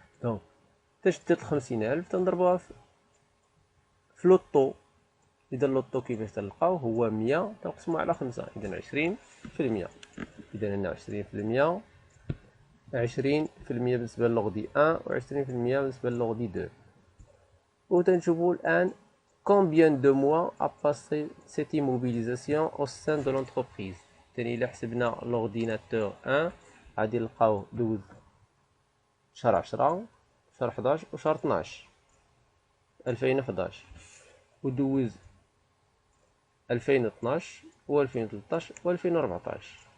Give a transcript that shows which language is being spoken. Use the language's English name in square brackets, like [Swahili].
[Arabic] دونك تشدد 50,000 تنضربوها في لوطو. إذا اللوطو كيفاش تلقاو؟ هو 100 تنقسمو على 5، إذا 20%. إذا هنا 20%، 20% بالنسبة للوغدي 1 و 20% بالنسبة للوغدي 2. وتنشوفو الآن [French] combien de mois a passé cette immobilisation au sein de l'entreprise. [Arabic] تاني إلا حسبنا l'ordinateur 1 غادي نلقاوه دوز شهر 10 شهر 11 وشهر 12 2011، ودوز 2012 و 2013 و 2014.